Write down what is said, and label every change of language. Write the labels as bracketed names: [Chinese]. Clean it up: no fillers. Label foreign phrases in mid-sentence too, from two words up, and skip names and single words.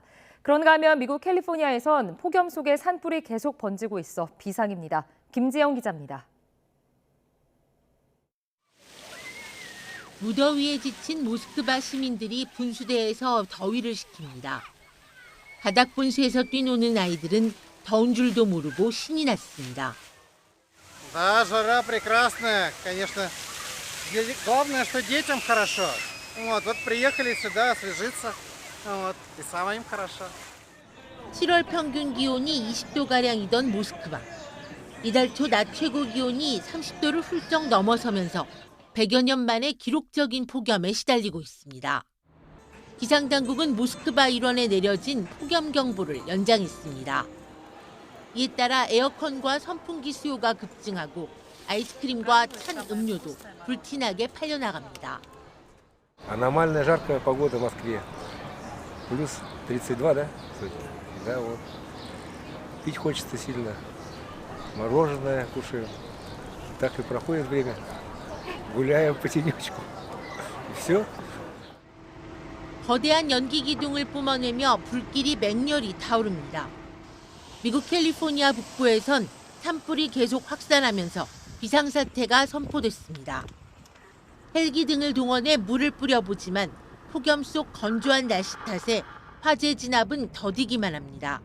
[Korean] 그런가 하면 미국 캘리포니아에선 폭염 속에 산불이 계속 번지고 있어 비상입니다. 김지영 기자입니다. 무더위에 지친 모스크바 시민들이 분수대에서 더위를 식힙니다. 바닥 분수에서 뛰노는 아이들은 더운 줄도 모르고 신이 났습니다. [Russian] Да, жара прекрасная, конечно. Главное, что детям хорошо. Вот приехали сюда освежиться, и самим им хорошо. [Korean] 7월 평균 기온이 20도가량이던 모스크바. 이달 초 낮 최고 기온이 30도를 훌쩍 넘어서면서 100여 년 만에 기록적인 폭염에 시달리고 있습니다. 기상당국은 모스크바 일원에 내려진 폭염 경보를 연장했습니다. 이에 따라 에어컨과 선풍기 수요가 급증하고 아이스크림과 찬 음료도 불티나게 팔려나갑니다. [Russian] Аномально жаркая погода в Москве. Плюс 32, да? Да, вот. Пить хочется сильно. Мороженое кушаем. Так и проходит время. Гуляем по тенечку. И все. [Korean] 거대한 연기 기둥을 뿜어내며 불길이 맹렬히 타오릅니다. 미국 캘리포니아 북부에선 산불이 계속 확산하면서 비상사태가 선포됐습니다. 헬기 등을 동원해 물을 뿌려보지만 폭염 속 건조한 날씨 탓에 화재 진압은 더디기만 합니다.